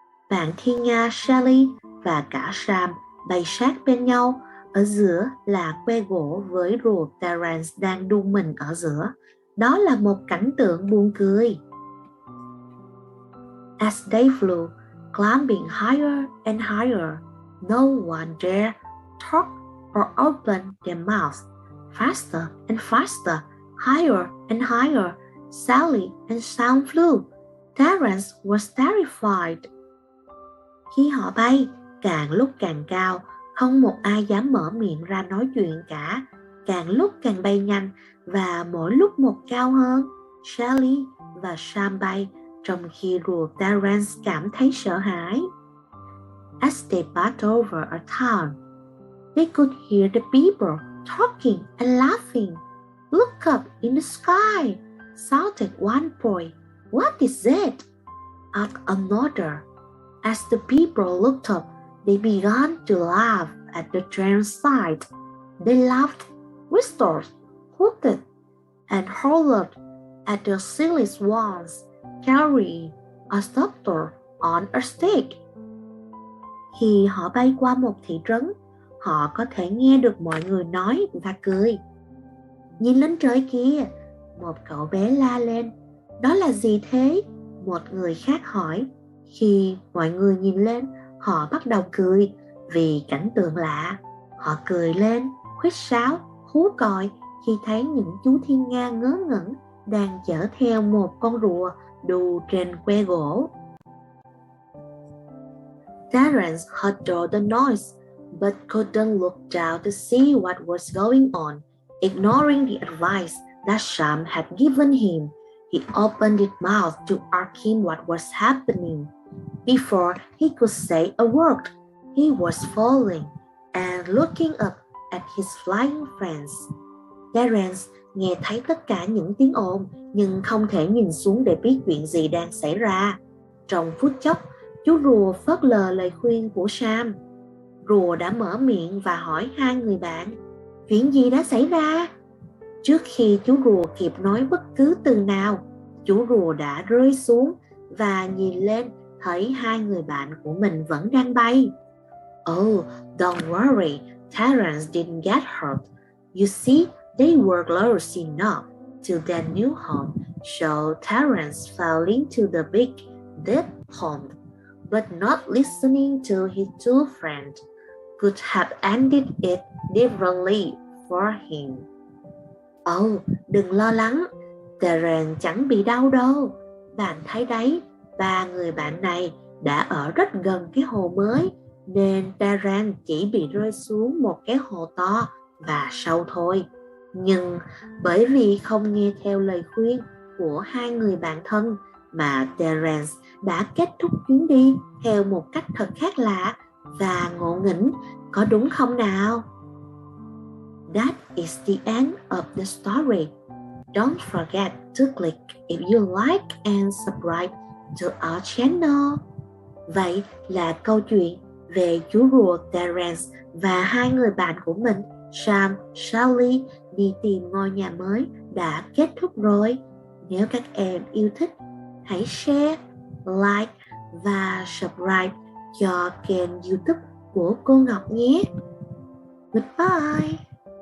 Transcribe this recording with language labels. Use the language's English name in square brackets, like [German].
[Vietnamese] Bạn thiên nga Sally và cả Sam bay sát bên nhau. Ở giữa là que gỗ với rùa Terrance đang đu mình ở giữa. Đó là một cảnh tượng buồn cười. [English] As they flew, climbing higher and higher, no one dared talk or open their mouths. Faster and faster, higher and higher, Sally and Sam flew. Terrance was terrified. [Vietnamese] Khi họ bay, càng lúc càng cao, không một ai dám mở miệng ra nói chuyện cả. Càng lúc càng bay nhanh và mỗi lúc một cao hơn. Sally và Sam bay, trong khi rùa Terrance cảm thấy sợ hãi. [English] As they passed over a town, they could hear the people talking and laughing. Look up in the sky, shouted one boy. What is it? Asked another. As the people looked up, They began to laugh at the train's sight. They laughed, whistled, hooted, and hollered at the silly swans carrying a scepter on a stick. [Vietnamese] Khi họ bay qua một thị trấn, họ có thể nghe được mọi người nói và cười. Nhìn lên trời kia, một cậu bé la lên. Đó là gì thế? Một người khác hỏi. Khi mọi người nhìn lên, họ bắt đầu cười vì cảnh tượng lạ. Họ cười lên, huýt sáo, hú còi khi thấy những chú thiên nga ngớ ngẩn đang chở theo một con rùa đu trên que gỗ. [English] Terrance heard all the noise, but couldn't look down to see what was going on. Ignoring the advice that Sam had given him, he opened his mouth to ask him what was happening. Before he could say a word, he was falling and looking up at his flying friends. [Vietnamese] Terrance nghe thấy tất cả những tiếng ồn nhưng không thể nhìn xuống để biết chuyện gì đang xảy ra. Trong phút chốc, chú rùa phớt lờ lời khuyên của Sam. Rùa đã mở miệng và hỏi hai người bạn, chuyện gì đã xảy ra? Trước khi chú rùa kịp nói bất cứ từ nào, chú rùa đã rơi xuống và nhìn lên thấy hai người bạn của mình vẫn đang bay. [English] Oh, don't worry, Terrance didn't get hurt. You see, they were close enough to their new home, so Terrance fell into the big, deep pond. But not listening to his two friends could have ended it differently for him. [Vietnamese] Oh, đừng lo lắng, Terrance chẳng bị đau đâu. Bạn thấy đấy, ba người bạn này đã ở rất gần cái hồ mới, nên Terrance chỉ bị rơi xuống một cái hồ to và sâu thôi. Nhưng bởi vì không nghe theo lời khuyên của hai người bạn thân mà Terrance đã kết thúc chuyến đi theo một cách thật khác lạ và ngộ nghĩnh, có đúng không nào? [English] That is the end of the story. Don't forget to click if you like and subscribe to our channel. [Vietnamese] Vậy là câu chuyện về chú rùa Terrance và hai người bạn của mình, Sam, Sally, đi tìm ngôi nhà mới đã kết thúc rồi. Nếu các em yêu thích, hãy share, like và subscribe cho kênh YouTube của cô Ngọc nhé. Goodbye!